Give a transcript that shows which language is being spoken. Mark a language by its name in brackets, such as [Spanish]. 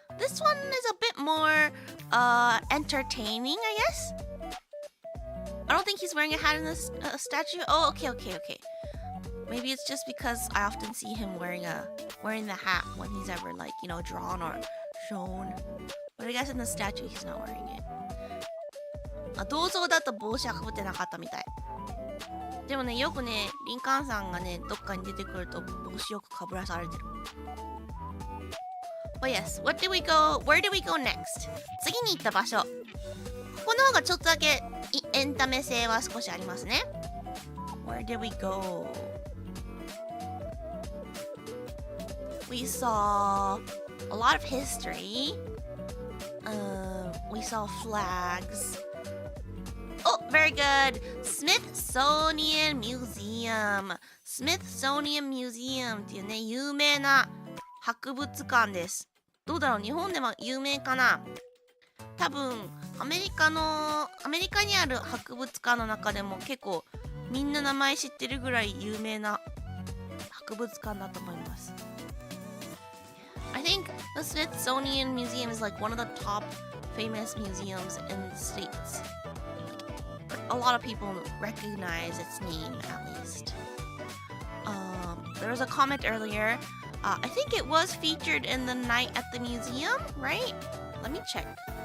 [English] This one is a bit more entertaining, I guess. I don't think he's wearing a hat in this statue. Oh, okay. Maybe it's just because I often see him wearing the hat when he's ever like, drawn or shown. But I guess in the statue he's not wearing it. [Japanese] 銅像だと帽子はかぶってなかったみたい。でもね、よくね、リンカーンさんがね、どっかに出てくると帽子よくかぶらされてる。 [English] But yes, where did we go next? [Japanese] 次に行った場所。ここの方がちょっとだけエンタメ性は少しありますね。 [English] Where did we go? We saw a lot of history. We saw flags. Oh, very good. Smithsonian Museum. [Japanese] Smithsonian Museum っていうね、有名な博物館です。どうだろう、日本でも有名かな。多分アメリカにある博物館の中でも結構みんな名前知ってるぐらい有名な博物館だと思います。 [English] I think the Smithsonian Museum is like one of the top famous museums in the States. A lot of people recognize its name at least. There was a comment earlier. I think it was featured in the Night at the Museum, right? Let me check.